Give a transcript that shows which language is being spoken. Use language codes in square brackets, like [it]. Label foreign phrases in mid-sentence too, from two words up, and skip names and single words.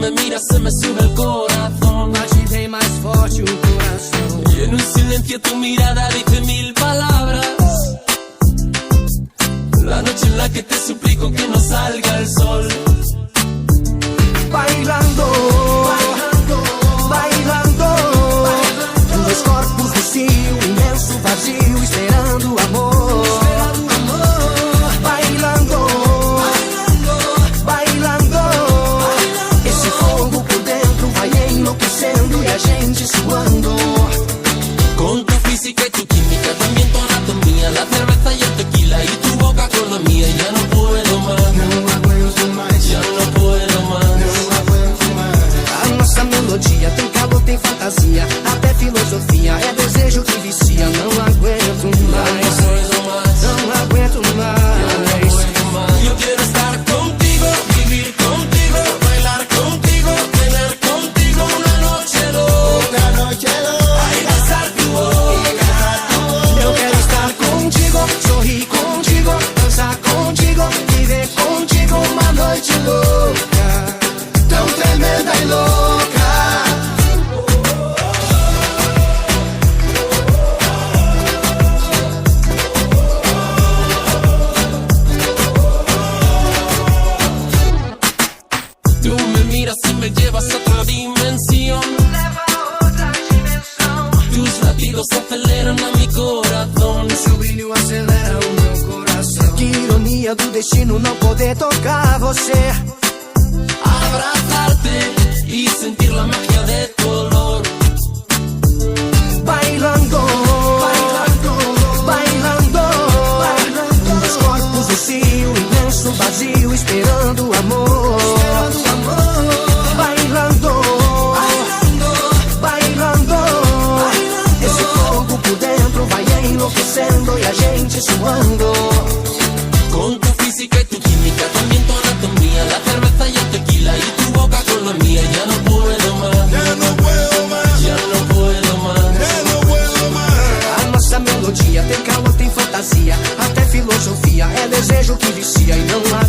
[es] miras se me sube el corazón. [pt] Bate bem mais forte o coração. [es] Y en un silencio tu mirada dice mil palabras. La noche en la que te suplico que no salga el sol. Bailando, bailando, bailando. [pt] Dois corpos no cio, imenso vazio, esperando o amor. [es] Bailando, bailando. [pt] Esse fogo por dentro vai enlouquecendo e a gente suando. [es] Con tu física y tu química, también tu anatomía, la cerveza y el tequila y tu boca con la mía. Ya no puedo más, [pt] Não aguento mais, [es] ya no puedo más. [pt] não aguento mais. A nossa melodia tem calor, tem fantasia, até filosofia, é desejo que vicia. Não aguento mais, não aguento mais. [es] Yo quiero estar contigo, vivir contigo, bailar contigo, tener contigo una noche loca, ay, besar tu boca. [pt] Eu quero estar contigo, sorrir contigo, dançar contigo, viver contigo uma noite louca, tão tremenda e louca. [es] Tú me miras y me llevas a otra dimensión. Tus latidos aceleran a mi corazón. [pt] Seu brilho acelera o meu coração. Que ironia do destino não poder tocar você. [es] Abrazarte y sentir la magia de tu olor. Bailando, bailando, bailando, bailando. [pt] Dois corpos no cio, imenso vazio, esperando o amor. [es] Bailando, bailando, [pt] esse fogo por dentro vai enlouquecendo e a gente suando. [es] Con tu física y tu química, también tu anatomía, la cerveza y el tequila y tu boca con la mía. Ya no puedo más, Ya no puedo más, ya no puedo más. ya no puedo más. [pt] A nossa melodia tem calor, tem fantasia, até filosofia, é desejo que vicia e não